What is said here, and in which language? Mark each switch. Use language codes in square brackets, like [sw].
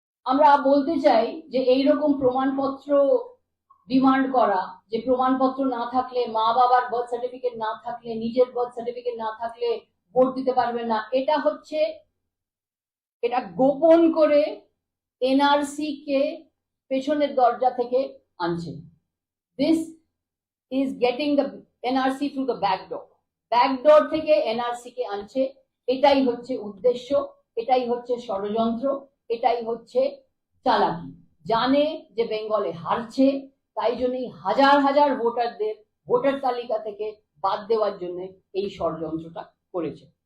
[bn] আমরা বলতে চাই যে এইরকম প্রমাণপত্র ডিমান্ড করা, যে প্রমাণপত্র না থাকলে, মা বাবার বার্থ সার্টিফিকেট না থাকলে, নিজের বার্থ সার্টিফিকেট না থাকলে ভোট দিতে পারবেন না, এটা গোপন করে এনআরসি কে পেছনের দরজা থেকে আনছে। [en] This is getting the NRC through the back door. [bn] Backdoor থেকে এনআরসি কে আনছে। এটাই হচ্ছে উদ্দেশ্য, এটাই হচ্ছে ষড়যন্ত্র, এটাই হচ্ছে চালাকি। জানে যে বেঙ্গলে হারছে, তাই জন্যই হাজার হাজার ভোটারদের ভোটার তালিকা থেকে বাদ দেওয়ার জন্য এই ষড়যন্ত্রটা করেছে।